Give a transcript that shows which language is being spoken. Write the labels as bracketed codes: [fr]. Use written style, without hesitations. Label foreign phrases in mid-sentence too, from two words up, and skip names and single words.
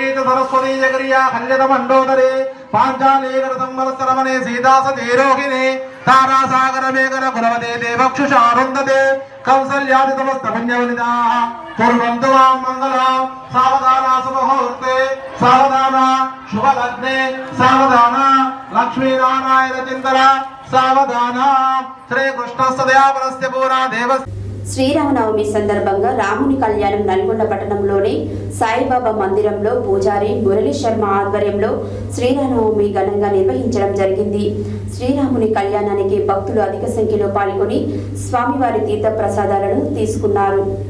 [sa] सरस्वती जगरिया खंडित मंडोदरे पांचालीकृतं वरसरमणे सीतासतीरोहिणे तारासागर मेघन कुलवते देवक्षुषारुन्धते कौसल्यादि समस्त पुण्यवनिताः कुर्वन्तु वां मंगलं सावधान शुभमुहूर्ते सावधान शुभलग्ने सावधान लक्ष्मीनारायण चिन्तन सावधान श्रीकृष्णस्य पूरा देव [te] శ్రీరామనవమి సందర్భంగా రాముని కళ్యాణం నల్గొండ పట్టణంలోని సాయిబాబా మందిరంలో పూజారి మురళీ శర్మ ఆధ్వర్యంలో శ్రీరామనవమి ఘనంగా నిర్వహించడం జరిగింది. శ్రీరాముని కళ్యాణానికి భక్తులు అధిక సంఖ్యలో పాల్గొని స్వామివారి తీర్థ ప్రసాదాలను తీసుకున్నారు.